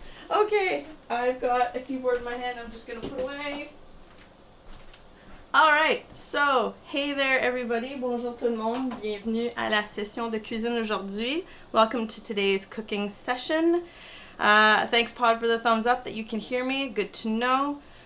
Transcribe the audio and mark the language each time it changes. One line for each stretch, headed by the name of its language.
English: Okay, I've got a keyboard in my hand. I'm just gonna put away. Alright, so, hey there everybody,
French: bonjour tout le monde, bienvenue à la session de cuisine aujourd'hui.
English: Welcome to today's cooking session. Thanks Pod for the thumbs up that you can hear me, good to know.